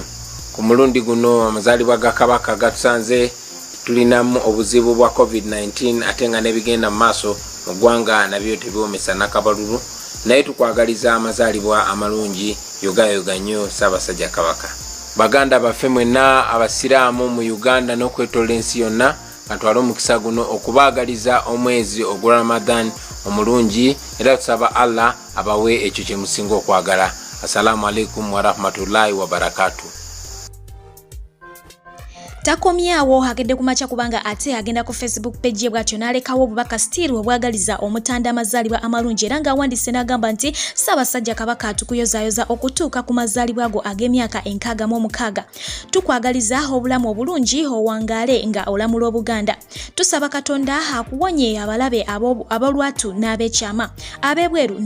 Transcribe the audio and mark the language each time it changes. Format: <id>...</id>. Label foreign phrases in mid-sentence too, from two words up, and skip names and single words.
<lg>Ku mulundi guno amazaalibwa ga Kabaka gatusanze tulinamu obuzibu bwa COVID-19 ate nga nebigenda mu maaso mu ggwanga nabyo tebiwomesa nakabalulu naye tukwagaliza amazaalibwa amalungi yogayoga nnyo Ssaabasajja Kabaka. Baganda baffe mwenna Abasiraamu mu Uganda n'okwetola ensi yonna atwala omukisa guno okubaagaliza omwezi ogwa Ramadan omulungi era tusaba Allah abawe ekyo kye musinga okwagala.</lg> <ar>Assalamu alaikum wa rahmatullahi wa barakatuh.</ar> <lg>Takomyawo hagedde kumacha kubanga ate agenda ku Facebook page ye bwatyo nalekawo obubaka still obwagaliza omutanda amazaalibwa amalungi era nga wandise n'agamba nti Ssaabasajja Kabaka atukuyozayoza okutuuka ku mazaalibwa ago ag'emyaka 66 tukwagaliza obulamu obulungi owangaale nga olamula Obuganda tusaba Katonda akuwonye abalabe abolwatu n'abekyama abebweru</lg>